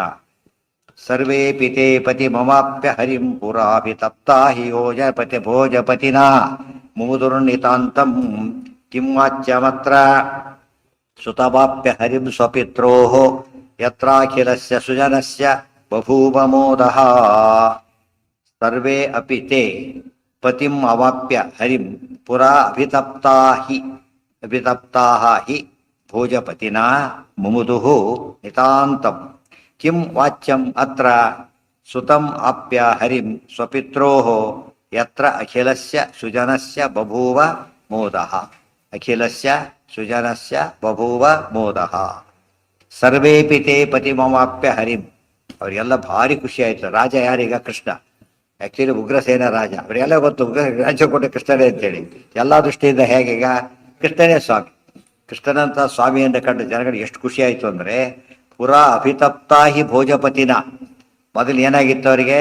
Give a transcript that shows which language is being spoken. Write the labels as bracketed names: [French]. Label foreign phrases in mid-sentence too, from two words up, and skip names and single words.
[Sanskrit] ಸರ್ವೇ ಪಿತೆ ಪತಿ ಮಮಾಪ್ಯ ಹರಿಂ ಪುರಾಭಿತಪ್ತಾ ಹಿ ಯೋಜಪತಿ ಭೋಜಪತಿನಾ ಮೂದುರ್ನಿತಾಂತಂ ಕಿಂ ವಾಚ್ಯಮತ್ರ ಸುತವಾಪ್ಯ ಹರಿಂ ಸ್ವಪಿತ್ರೋಃ ಯತ್ರಾಖಿಲಸ್ಯ ಸುಜನಸ್ಯ ಬಭೂವ ಮೋದಃ. ಸರ್ವೇ ಅಪಿ ತೇ ಪತಿಂ ಅವಾಪ್ಯ ಹರಿಂ ಪುರಾ ಅಭಿತಪ್ತಾಃ ಹಿ ಭೋಜಪತಿನಾ ಮುಮುದುಃ ನಿತಾಂತಂ ಕಿಂ ವಾಚ್ಯಂ ಅತ್ರ ಸುತಂ ಆಪ್ಯ ಹರಿಂ ಸ್ವಪಿತ್ರೋಃ ಯತ್ರ ಅಖಿಲಸ್ಯ ಸುಜನಸ್ಯ ಬಭೂವ ಮೋದಃ. ಅಖಿಲಸ್ಯ ಸುಜನಸ್ಯ ಬಭೂವ ಮೋದಃ. ಸರ್ವೇಪಿ ತೇ ಪತಿಮವಾಪ್ಯ ಹರಿಂ, [Kannada] ಅವರಿಗೆಲ್ಲ ಭಾರಿ ಖುಷಿ ಆಯ್ತು. ರಾಜ ಯಾರೀಗ? ಕೃಷ್ಣ. ಆಕ್ಚುಲಿ ಉಗ್ರಸೇನ ರಾಜ, ಅವರಿಗೆಲ್ಲ ಗೊತ್ತು ಉಗ್ರ ರಾಜ್ಯ ಕೊಟ್ಟ ಕೃಷ್ಣನೇ ಅಂತೇಳಿ. ಎಲ್ಲ ದೃಷ್ಟಿಯಿಂದ ಹೇಗೀಗ ಕೃಷ್ಣನೇ ಸ್ವಾಮಿ. ಕೃಷ್ಣನಂತ ಸ್ವಾಮಿಯನ್ನು ಕಂಡು ಜನಗಳಿಗೆ ಎಷ್ಟು ಖುಷಿ ಆಯಿತು ಅಂದರೆ, [Sanskrit] ಪುರಾ ಅಭಿತಪ್ತಾ ಹಿ ಭೋಜಪತಿನ, [Kannada] ಮೊದಲು ಏನಾಗಿತ್ತು ಅವರಿಗೆ?